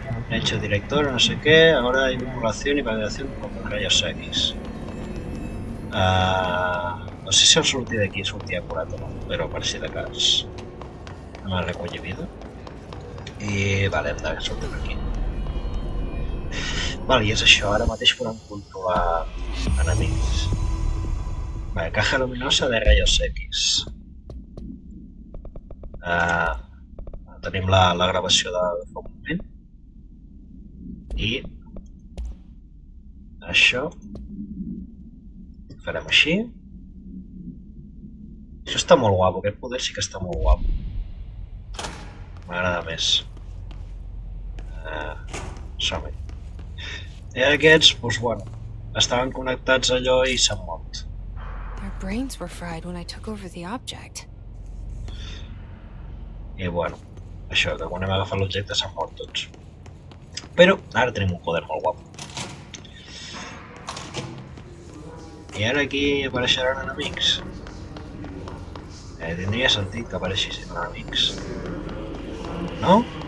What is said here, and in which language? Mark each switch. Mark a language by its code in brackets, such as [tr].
[es] Hecho director, no sé qué, ahora hay vinculación y validación con los rayos X. [ca] No sé si el sortir d'aquí sortia acurat o no, però per si de cas me recolli vida. I vale, hem de sortir per aquí. Vale, i és això, ara mateix podem controlar enemics. [es] Vale, caja luminosa de rayos X. [ca] Tenim la gravació de fa un moment. I això farem així. Això està molt guapo, aquest poder sí que està molt guapo. M'agrada més. Som-hi. I aquests, doncs bueno, estaven connectats a allò i s'han mort. [en] Their brains were fried when I took over the object. [ca] I bueno, això, que quan hem agafat l'objecte s'han mort tots. Però ara tenim un poder molt guapo. I ara aquí apareixeran enemics. Tindria sentit que apareixessin enemics. No?